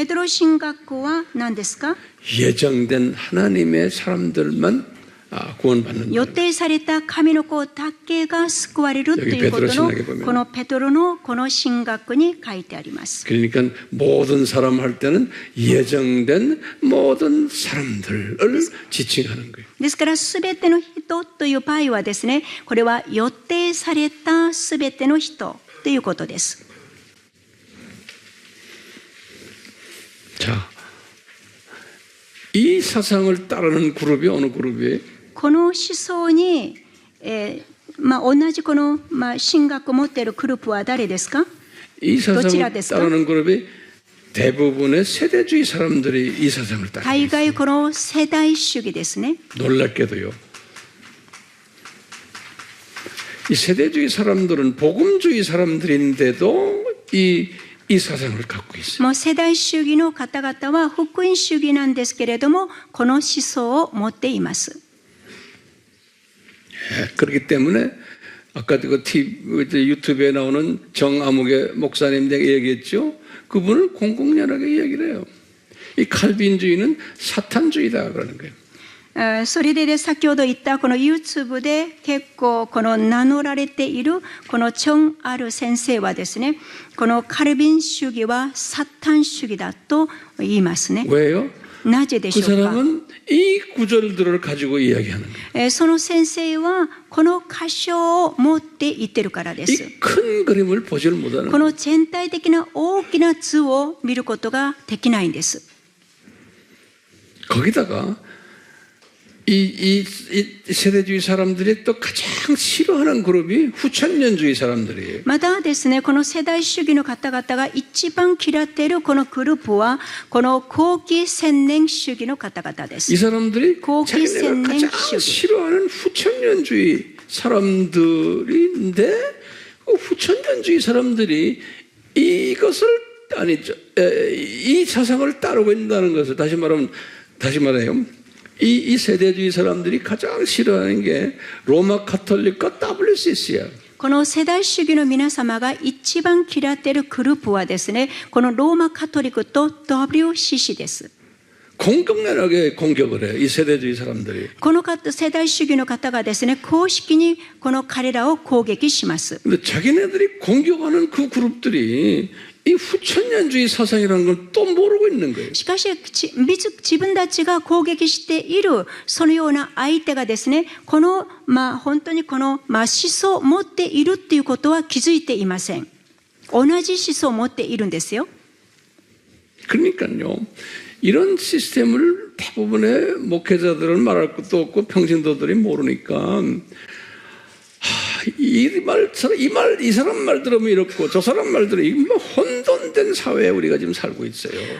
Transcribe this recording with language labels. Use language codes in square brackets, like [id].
[ja] ペドロ神学校は何ですか。 [ko] 예정된 하나님의 사람들만 구원받는 [ja] 予定された神の子だけが救われるということのこのペトロのこの神学に書いてあります。 [ko] 그러니까 모든 사람 할 때는 예정된 모든 사람들을 지칭하는 거예요. [ja] ですからすべての人という場合はですね、これは予定されたすべての人ということです。 [ko] 자, 이 사상을 따르는 그룹이 어느 그룹이에요? [ja] この思想に、同じこの、神学を持っているグループは誰ですか。 [ko] 이 사상을 [ja] どちらですか。 [ko] 따르는 그룹이 대부분의 세대주의 사람들이 이 사상을 따르고 [ja] 大 [ko] 있어요. [ja] 概この世代主義ですね。 [ko] 놀랍게도요. 이 세대주의 사람들은 복음주의 사람들인데도 이 사상을 갖고 있어요. [ja] もう世代主義の方々は福音主義なんですけれども、この思想を持っています。 [ko] 그렇기 때문에 아까 그 유튜브에 나오는 정아무개 목사님 내가 얘기했죠. 그분은 공공연하게 이야기를 해요. 이 칼빈주의는 사탄주의다 그러는 거예요. [ja] それで先ほど言ったこの YouTube で結構この名乗られているこのチョン・アル先生はですね、このカルビン主義はサタン主義だと言いますね。 [ko] 왜요? [ja] なぜでし [ko] 그 [ja] ょうか。 [ko] 사람은 이 구절들을 가지고 이야기하는 거예요. [ja] その先生はこの箇所を持って言ってるからです。 [ko] 이 큰 그림을 보지를 못하는 [ja] この全体的な大きな図を見ることができないんです。 [ko] 거기다가 이 세대주의 사람들이 또 가장 싫어하는 그룹이 후천년주의 사람들이에요. [ja] またですね、この世代主義の方々が一番嫌っているこのグループはこの後期千年主義の方々で [ko] 이 [ja] す。 [ko] 사람들이 고기 자기네가 가장 생명주의. 싫어하는 후천년주의 사람들인데 그 후천년주의 사람들이 이것을 이 사상을 따르고 있다는 것을 다시 말해요. 이 세대주의 사람들이 가장 싫어하는 게 로마 카톨릭과 WCC야. [ja] この世代主義の皆様が一番嫌っているグループはですね、このローマカトリックと WCC です。 [ko] 공격연하게 공격을 해. 이 세대주의 사람들이. [ja] この世代主義の方がですね、公式にこの彼らを攻撃します。 [ko] 근데 자기네들이 공격하는 그 그룹들이 이 후천년주의 사상이라는 걸 또 모르고 있는 거예요. [ja] しかし自分たちが攻撃しているそのような相手がですね、この本当にこの思想を持っているっていうことは気づいていません。同じ思想を持っているんですよ。 [ko] 그러니까요. 이런 시스템을 대부분의 목회자들은 말할 것도 없고 평신도들이 모르니까 이 사람 말 들으면 이렇고 저 사람 말 들으면 혼돈된 사회에 우리가 지금 살고 있어요.